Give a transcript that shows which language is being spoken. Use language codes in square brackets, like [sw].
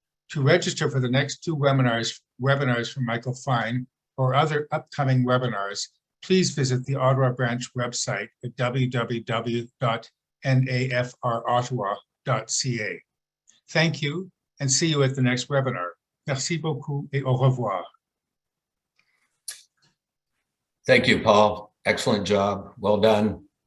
[en] To register for the next two webinars from Michael Fine or other upcoming webinars, please visit the Ottawa branch website at www.nafrottawa.ca. Thank you, and see you at the next webinar. [fr] Merci beaucoup et au revoir. [en] Thank you, Paul. Excellent job. Well done.